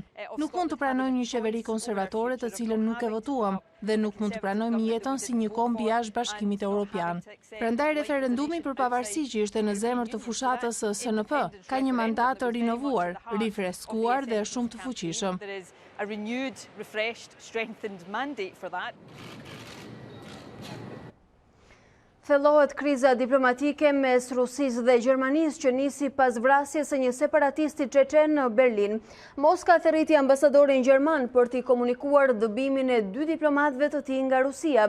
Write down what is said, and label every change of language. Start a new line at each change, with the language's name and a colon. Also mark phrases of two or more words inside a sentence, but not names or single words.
Albanian: Nuk mund të pranojmë një qeveri konservatore të cilën nuk e votuam dhe nuk mund të pranojmë jetën si një kombi jashtë Bashkimit Evropian. Prandaj referendumi për pavarësi që ishte në zemër të fushatës së SNP ka një mandat të rinovuar, rifreskuar dhe shumë të fuqishëm.
English: A renewed, refreshed, strengthened mandate for that.
Albanian: Thellohet kriza diplomatike mes Rusisë dhe Gjermanisë që nisi pas vrasjes së një separatisti çeçen në Berlin. Moska therriti ambasadorin gjerman për t'i komunikuar dëbimin e 2 diplomatëve të tij nga Rusia.